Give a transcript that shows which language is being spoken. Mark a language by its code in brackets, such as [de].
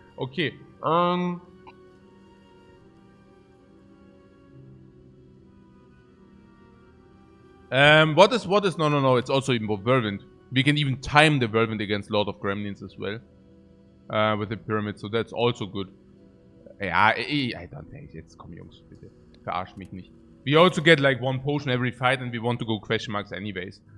[en] Okay, what is, no, it's also even Whirlwind. We can even time the Whirlwind against Lord of Gremlins as well. With the Pyramid, so that's also good. [de] Ja, [en] I don't think [de] jetzt komm Jungs, bitte. Verarscht mich nicht. [en] We also get like 1 potion every fight and we want to go question marks anyways.